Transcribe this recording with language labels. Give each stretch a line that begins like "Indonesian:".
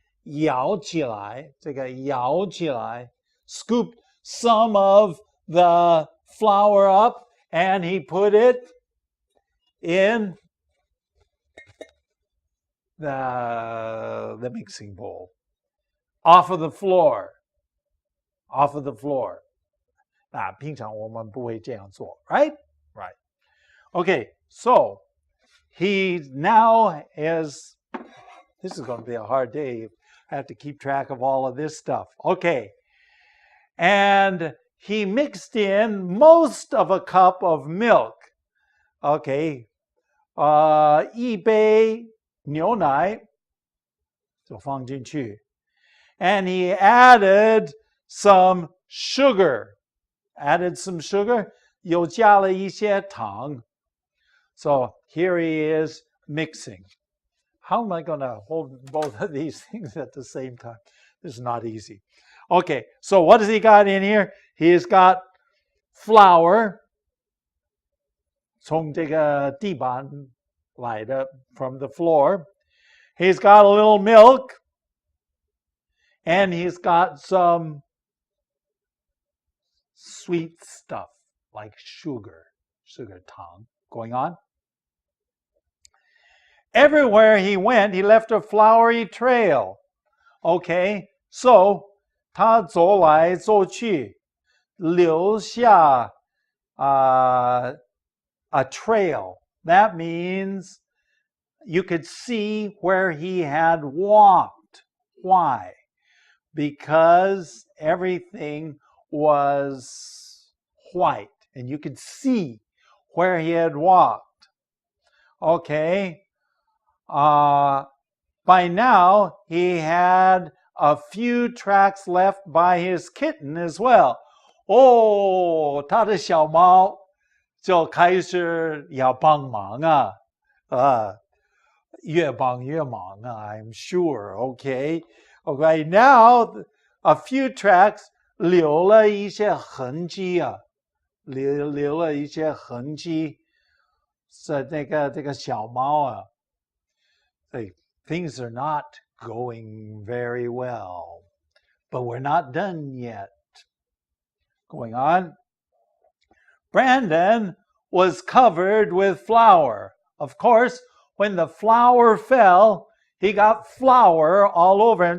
Chinese: 舀起来, 这个舀起来.
English: Scooped some of the flour up and he put it in the mixing bowl. Off of the floor. Off of the floor.
Chinese: 平常我们不会这样做,
English: right? Right. Okay, so he now is, this is going to be a hard day. I have to keep track of all of this stuff. Okay. And he mixed in most of a cup of milk. Okay.
Chinese: 一杯牛奶就放进去.
English: And he added some sugar. Added some sugar.
Chinese: 又加了一些糖.
English: So here he is mixing. How am I going to hold both of these things at the same time? This is not easy. Okay, so what has he got in here? He's got flour.
Chinese: 从这个地板来的,
English: from the floor. He's got a little milk. And he's got some sweet stuff like sugar,
Chinese: 糖
English: going on. Everywhere he went, he left a flowery trail. Okay, so
Chinese: 他走来走去，留下
English: a trail. That means you could see where he had walked. Why? Because everything was white and you could see where he had walked. Okay. By now, he had a few tracks left by his kitten as well.
Chinese: 哦，他的小猫就开始要帮忙啊，越帮越忙啊
English: I'm sure. Okay, now a few tracks
Chinese: 留了一些痕迹啊，留了一些痕迹，是这个小猫啊。
English: Things are not going very well, but we're not done yet. Going on. Brandon was covered with flour. Of course, when the flour fell, he got flour all over him.